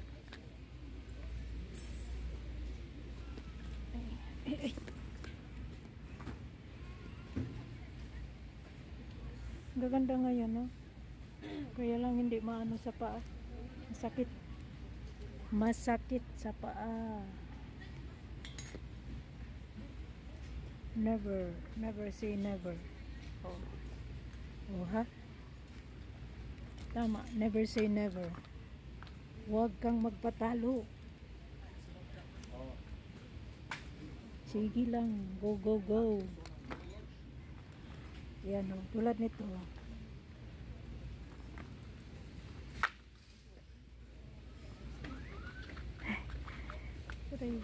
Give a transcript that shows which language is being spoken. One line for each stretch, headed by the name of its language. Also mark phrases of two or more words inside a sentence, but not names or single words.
Filipino: Ay, ay. Gaganda ngayon, no? Kaya lang hindi maano sa paa. Masakit. Masakit sa paa.
English: Never. Never say never. Oh. Oh, ha? Tama. Never say never.
Filipino: Huwag kang magpatalo. Sige lang.
English: Go, go, go.
Filipino: Yan, oh. Tulad nito. Aray.